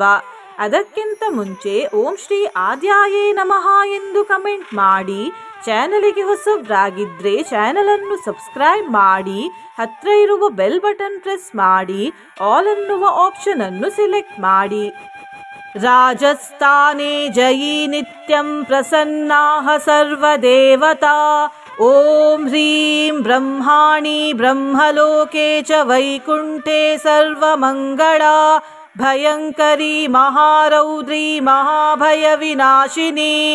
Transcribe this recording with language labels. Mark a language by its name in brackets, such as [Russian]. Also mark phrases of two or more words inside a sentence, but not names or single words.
[Kannada] ಅದಕ್ಕಿಂತ ಮುಂಚೆ [Sanskrit] ಓಂ ಶ್ರೀ ಆದ್ಯಾಯೇ ನಮಃ [Kannada] ಎಂದು ಕಮೆಂಟ್ ಮಾಡಿ. ಚಾನಲಿಗೆ ಹೊಸಬ್ರಾಗಿದ್ರೆ ಚಾನಲ್ ಅನ್ನು ಸಬ್ಸ್ಕ್ರೈಬ್ ಮಾಡಿ. ಹತ್ರ ಇರುವ [English] bell button press [Kannada] ಮಾಡಿ. ಆಲ್ ಅನ್ನುವ ಆಪ್ಷನ್ ಅನ್ನು ಸಿಲೆಕ್ಟ್ ಮಾಡಿ. [Sanskrit] ರಾಜಸ್ಥಾನೇ ಜಯಿ ನಿತ್ಯಂ ಪ್ರಸನ್ನಾಃ ಸರ್ವದೇವತಾ. ಓಂ ಹ್ರೀಂ ಬ್ರಹ್ಮಾಣಿ ಬ್ರಹ್ಮಲೋಕೆ ಚ ವೈಕುಂಠೆ ಸರ್ವಮಂಗಳಾ. ಭಯಂಕರಿ ಮಹಾರೌದ್ರಿ ಮಹಾಭಯ ವಿನಾಶಿನಿ.